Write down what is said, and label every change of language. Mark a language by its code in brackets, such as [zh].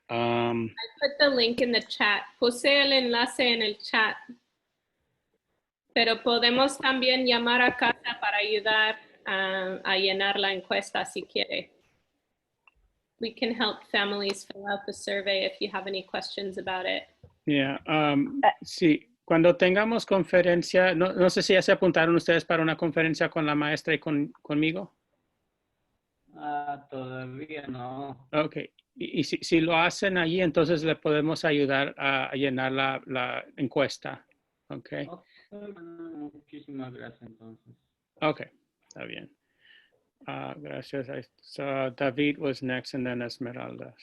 [en] I put the link in the chat. [es] Puse el enlace en el chat. Pero podemos también llamar a casa para ayudar a llenar la encuesta si quiere. [en] We can help families fill out the survey if you have any questions about it. Yeah. [es] Sí, cuando tengamos conferencia, no sé si ya se apuntaron ustedes para una conferencia con la maestra y conmigo. Todavía no. [en] Okay. [es] Y si lo hacen allí, entonces le podemos ayudar a llenar la encuesta. [en] Okay. [es] Muchísimas gracias entonces. Okay, está bien. Gracias. [en] So David was next and then Esmeralda.